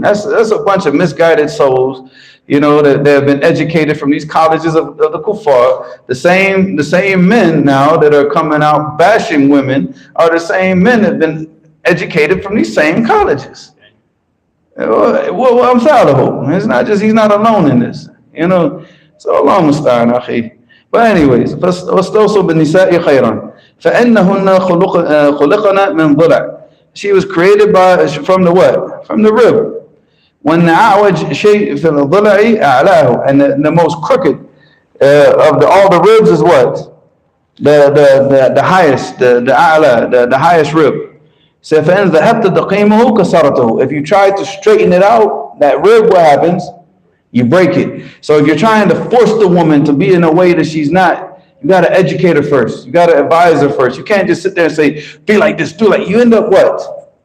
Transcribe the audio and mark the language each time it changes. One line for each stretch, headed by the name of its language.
English: That's a bunch of misguided souls, that have been educated from these colleges of the kuffar. The same men now that are coming out bashing women are the same men that have been educated from these same colleges. Well, I'm Salaho. It's not just he's not alone in this. So Allah musta'an, akhi. But anyways,
Arabic: فَاسْتَوْصُوا بِالنِّسَاءِ خَيْرًا فَإِنَّهُنَّ خُلِقْنَا مِنْ ضِلَعٍ.
English: She was created from the what? From the rib. When the
Arabic: أعوج شيء في الضلع أعلاه,
English: and the most crooked of all the ribs is what? The highest, the أعلى, the highest rib.
Arabic: So فإن ذهبت تقيمه كسرته.
English: If you try to straighten it out, that rib, what happens? You break it. So if you're trying to force the woman to be in a way that she's not, you got to educate her first. You got to advise her first. You can't just sit there and say, be like this, do like. You end up what?